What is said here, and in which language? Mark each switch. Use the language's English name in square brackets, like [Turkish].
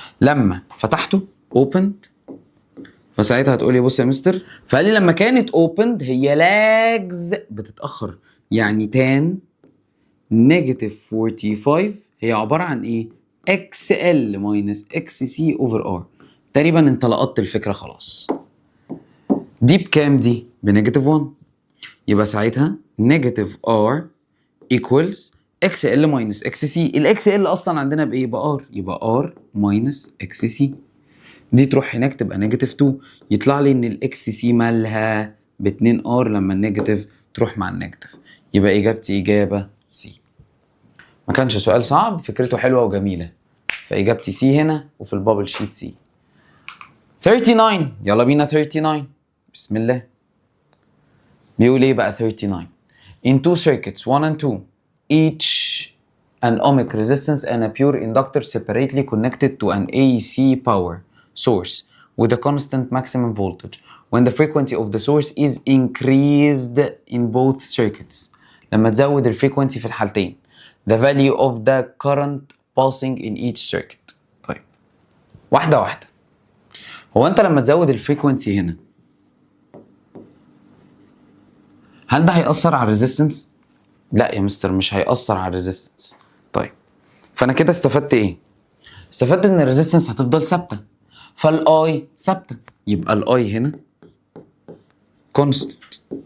[Arabic] لما فتحته opened، فساعتها هتقولي بص يا مستر، فقال لي لما كانت opened هي lags بتتأخر، يعني tan نيجاتيف 45 هي عبارة عن ايه؟ [English] XL minus XC over R. [Arabic] تقريبا انت لقطت الفكرة خلاص. دي بكام دي؟ بنيجاتيف 1. يبقى ساعتها نيجاتيف [English] R equals XL minus XC. [Arabic] ال XL اصلا عندنا بايه؟ بR، يبقى [English] R minus XC. [Arabic] دي تروح هناك تبقى نيجاتيف 2، يطلع لي ان ال XC مالها ب 2R لما النيجاتيف تروح مع النيجاتيف. يبقى اجابتي اجابة سي. ما كانش سؤال صعب، فكرته حلوة وجميلة، فإجابتي سي هنا وفي البابل شيت سي. 39. يلا بينا 39. بسم الله. بيقول ايه بقى 39؟ [English] In two circuits 1 and 2 each an ohmic resistance and a pure inductor separately connected to an AC power source with a constant maximum voltage when the frequency of the source is increased in both circuits. [Arabic] لما تزود الفريكونسي في الحالتين [English] the value of the current passing in each circuit. [Arabic] طيب واحدة واحدة. هو انت لما تزود الفريكونسي هنا، هل ده هيأثر على الريزيستنس؟ لا يا مستر مش هيأثر على الريزيستنس. طيب فانا كده استفدت ايه؟ استفدت ان الريزيستنس هتفضل ثابتة، فالاي ثابتة، يبقى الاي هنا constant.